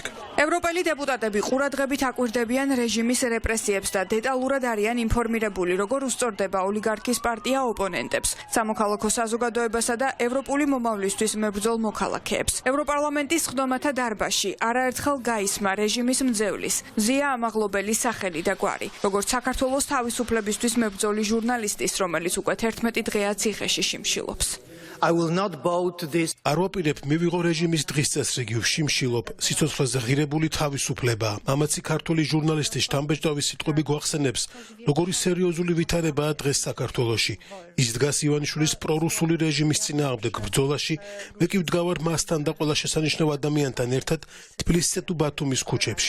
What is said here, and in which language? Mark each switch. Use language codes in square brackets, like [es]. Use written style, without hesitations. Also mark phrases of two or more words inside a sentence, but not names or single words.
[ka] ევროპელი დეპუტატები ყურადღებით აკვირდებიან რეჟიმის რეპრესიებს და დეტალურად არიან ინფორმირებული, როგორ უსწორდება ოლიგარქის პარტია ოპონენტებს, სამოქალაქო საზოგადოებასა და ევროპული მომავლისთვის მებრძოლ მოქალაქეებს. ევროპარლამენტის სხდომათა დარბაზში არაერთხელ გაისმა რეჟიმის მძევლის, მზია ამაღლობელის სახელი და გვარი, როგორც საქართველოს თავისუფლებისთვის მებრძოლი ჟურნალისტის, რომელიც უკვე 11 დღეა ციხეში შიმშილობს. [en] I will not bow to this. [ka] არ ვაპირებ მივიღო რეჟიმის დღის წესრიგივში მშილობ სიცოცხლეზე ღირებული თავისუფლება. მამაცი ქართული ჟურნალისტის შთამბეჭდავის სიტყვები გვახსენებს, როგორი სერიოზული ვითარებაა დღეს საქართველოში. ის დგას ივანიშვილის პრორუსული რეჟიმის წინააღმდეგ ბრძოლაში, მე კი ვდგავარ მასთან და ყველა შესანიშნავ ადამიანთან ერთად თბილისსა თუ ბათუმის ქუჩებში.